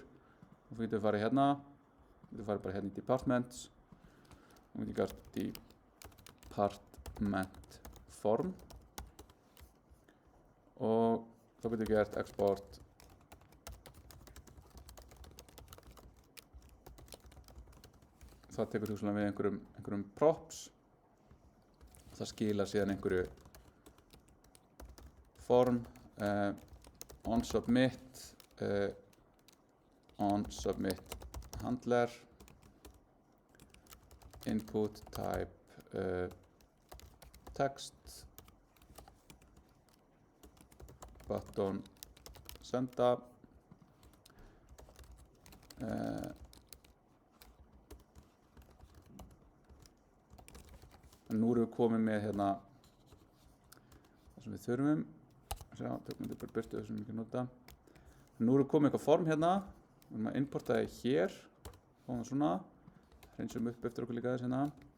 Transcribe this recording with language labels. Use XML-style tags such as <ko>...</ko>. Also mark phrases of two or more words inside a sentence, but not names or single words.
<is>Og þá getum við farið hérna, við getum farið bara hérna í departments og við getum gert</is> <en>department form</en> <is>og þá getum við gert export það tekur hugsanlega við einhverjum props og það skilar síðan einhverju</is> <en>form on submit handler input type text button</en> <is>senda nú erum við komin með hérna það sem við þurfum tökum við bara burtu það sem við ekki nota nú erum við komin með eitthvað form hérna við erum að importa það hér fáum það svona hreinsum upp eftir okkur líka þess hérna</is>